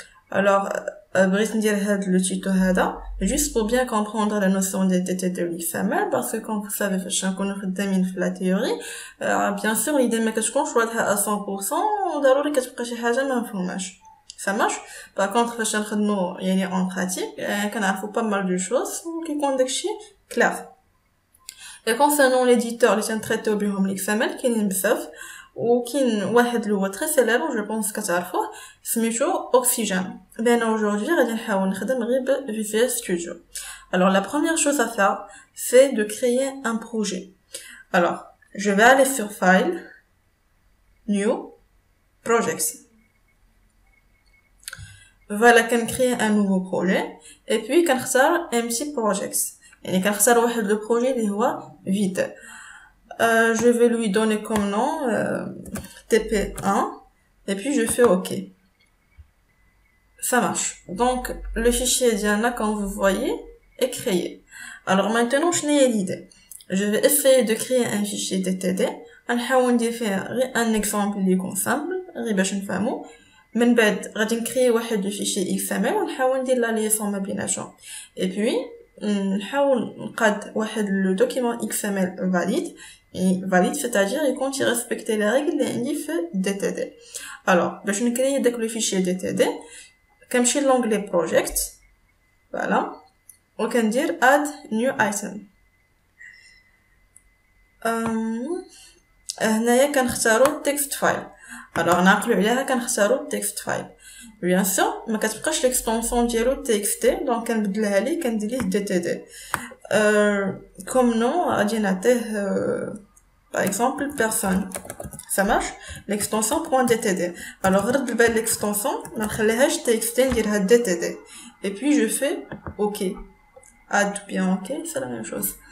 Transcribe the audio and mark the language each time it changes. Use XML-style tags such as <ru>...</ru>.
<fr>Alors,</fr> <ar>بغيت ندير هذا</ar> <fr>le tuto هذا juste pour bien comprendre la notion de DTD ou XML parce que comme vous savez</fr> <ar>فاش نكونوا خدامين في</ar> <fr>la théorie bien sûr l'idée</fr> <ar>ما كتكونش واضحه</ar> <fr>à 100%</fr> <ar>ضروري كتبقى شي حاجه ما مفهوماش</ar> <fr>ça marche. Par contre</fr> <ar>فاش نخدموا يعني</ar> <fr>en pratique</fr> <ar>كنعرفوا</ar> <fr>pas mal de choses</fr> <ar>وكيكون داكشي</ar> <fr>clair. Et concernant l'éditeur</fr> <ar>اللي تنتريتو بهم</ar> <fr>XML</fr> <ar>كاينين بزاف وكاين واحد اللي هو</ar> <fr>très célèbre je pense</fr> <ar>كتعرفوه سميتو</ar> <fr>Oxygen. Ben aujourd'hui</fr> <ar>غادي نحاول نخدم غير ب</ar> <fr>Visual Studio. Alors la première chose à faire c'est de créer un projet. Alors je vais aller sur File, New, Projects. Voilà, créer un nouveau projet et puis</fr> <ar>كنختار</ar> <fr>Empty Projects.</fr> <ar>يعني كنختار واحد</ar> <fr>le projet</fr> <ar>اللي هو vide.</ar> <fr>Je vais lui donner comme nom TP1 et puis je fais OK. Ça marche. Donc le fichier Diana, comme vous voyez, est créé. Alors maintenant, je n'ai l'idée. Je vais essayer de créer un fichier DTD.</fr> <ar>نحاول ندير فيه</ar> <fr>un exemple</fr> <ar>اللي يكون</ar> <fr>simple</fr> <ar>غير باش نفهمو. من بعد غادي نكري واحد fichier XML ونحاول ندير لا ليسون ما بيناتهم.</ar> <fr>Et puis</fr> <ar>نحاول نقاد واحد</ar> <fr>le document XML valide. Et valide, c'est-à-dire quand il respecte les règles</fr> <ar>اللي في</ar> <fr>DTD. Alors,</fr> <ar>باش نكري داك</ar> <fr>le fichier DTD</fr> <ar>كنمشي لونغلي</ar> <fr>project voilà</fr> <ar>وكندير</ar> <fr>add new item.</fr> <ar>هنايا كنختاروا text file.</ar> <fr>alors</fr> <ar>نعقلوا عليها كنختاروا text file.</ar> <fr>bien sûr</fr> <ar>ما كتبقاش</ar> <fr>l'extension</fr> <ar>ديالو txt</ar> <fr>donc</fr> <ar>كنبدلها ليه كندير ليه DTD.</ar> <fr>comme nom</fr> <ar>غادي نعطيه</ar> <fr>par exemple personne. Ça marche. L'extension .dtd. alors</fr> <ar>رد بالك</ar> <fr>l'extension</fr> <ar>ما نخليهاش</ar> <fr>txt</fr> <ar>نديرها</ar> <fr>dtd et puis je fais OK. add bien OK, c'est la même chose.</fr>